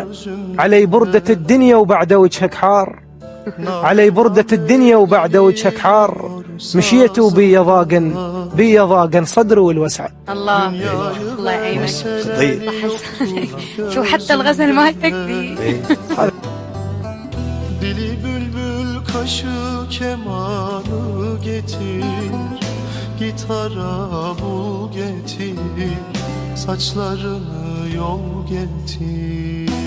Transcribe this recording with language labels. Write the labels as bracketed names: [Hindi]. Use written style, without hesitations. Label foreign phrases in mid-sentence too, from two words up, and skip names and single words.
[Arabic] علي بردة الدنيا وبعد وجهك حار، علي بردة الدنيا وبعد وجهك حار. مشيت وبي ضاقن صدري والوسعة. الله الله يعينك. طيب. شو حتى الغزل مالتك دي. [Turkish] Dili bülbül kaşı kemanı getir, gitara bul getir, saçlarını yol getir.